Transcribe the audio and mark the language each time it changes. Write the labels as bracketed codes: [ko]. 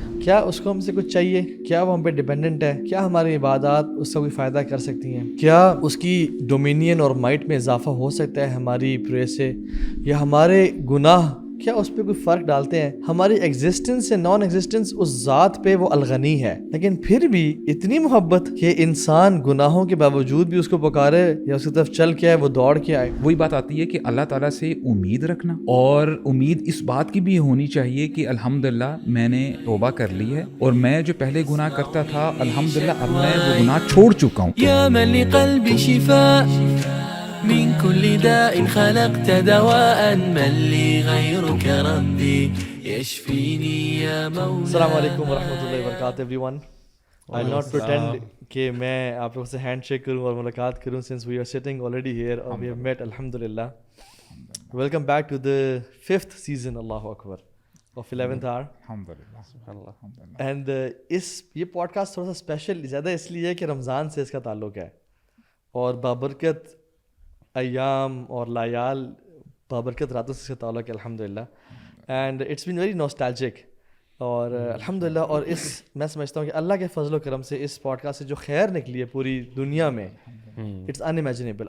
[ur] کیا اس کو ہم سے کچھ چاہیے؟ کیا وہ ہم پہ ڈیپینڈنٹ ہے؟ کیا ہماری عبادات اس کا کوئی فائدہ کر سکتی ہیں؟ کیا اس کی ڈومینین اور مائٹ میں اضافہ ہو سکتا ہے ہماری پرے سے؟ یا ہمارے گناہ کیا اس پہ کوئی فرق ڈالتے ہیں؟ ہماری ایگزسٹنس سے نان ایگزسٹنس اس ذات پہ وہ الغنی ہے, لیکن پھر بھی اتنی محبت کہ انسان گناہوں کے باوجود بھی اس کو پکارے یا اس کی طرف چل کے آئے, وہ دوڑ کے آئے. وہی بات آتی ہے کہ اللہ تعالیٰ سے امید رکھنا, اور امید اس بات کی بھی ہونی چاہیے کہ الحمدللہ میں نے توبہ کر لی ہے, اور میں جو پہلے گناہ کرتا تھا الحمدللہ اب میں وہ گناہ چھوڑ چکا ہوں. [ar] یا من لقلبی شفاء من كل داء خلقت دواء من لي غيرك ربي يشفيني يا مولاي. السلام علیکم ورحمۃ اللہ وبرکاتہ [en] everyone. I'll not pretend [ur] کہ میں آپ لوگوں سے ہینڈ شیک کروں اور ملاقات کروں [en] since we are sitting already here [ur] اور [en] we have met [ur] alhamdulillah. [en] Welcome back to the 5th season Allahu Akbar of 11th hour. [ar] الحمدللہ. [en] And [ur] یہ پوڈ کاسٹ تھوڑا سا اسپیشل زیادہ اس لیے کہ رمضان سے اس کا تعلق ہے, اور بابرکت ایام اور لایال بابرکت راتوں سے اس کا تعلق ہے الحمدللہ. [en] and it's been very nostalgic, [ur] اور الحمدللہ, اور میں سمجھتا ہوں کہ اللہ کے فضل و کرم سے اس پوڈ کاسٹ سے جو خیر نکلی ہے پوری دنیا میں, [en] It's unimaginable.